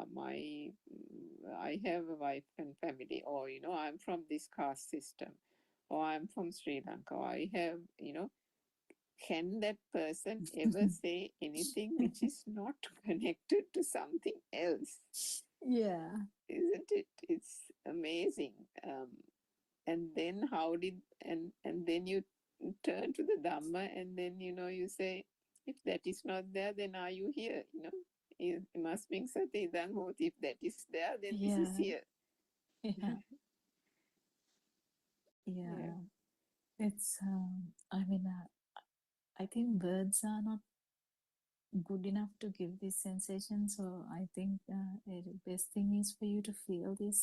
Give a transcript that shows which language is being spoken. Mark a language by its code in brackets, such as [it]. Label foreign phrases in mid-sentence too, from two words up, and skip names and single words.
[en] I have a wife and family, or, you know, I'm from this caste system, or I'm from Sri Lanka, or I have, you know, can that person ever say anything which is not connected to something else? yeah, Isn't it? It's amazing. And then how did and then you turn to the Dhamma, and then, you know, you say, if that is not there, then are you here? You know, must being [pi] sati idang hoti. [en] If that is there, then this is yeah, here. yeah, Yeah. yeah. It's I mean, I think words are not good enough to give this sensation. So I think the best thing is for you to feel this.